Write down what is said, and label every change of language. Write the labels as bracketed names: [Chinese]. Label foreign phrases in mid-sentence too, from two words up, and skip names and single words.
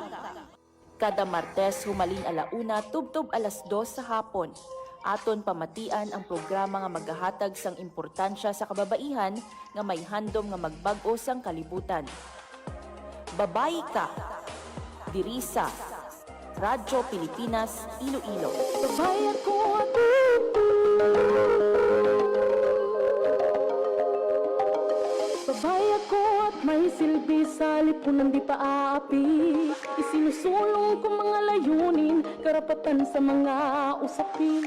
[Hiligaynon] Kada Martes humalin alauna tubtob alas 2 sa hapon. Aton pamatian ang programa nga magahatag sang importansya sa kababaihan nga may handom nga magbag-o sang kalibutan. Babayi Ka. Diri sa Radyo Pilipinas, Iloilo. [Filipino] babay ako at babay ako at may silbi sa lipunan di paaapi. Isinusulong ko mga layunin, karapatan sa mga usapin.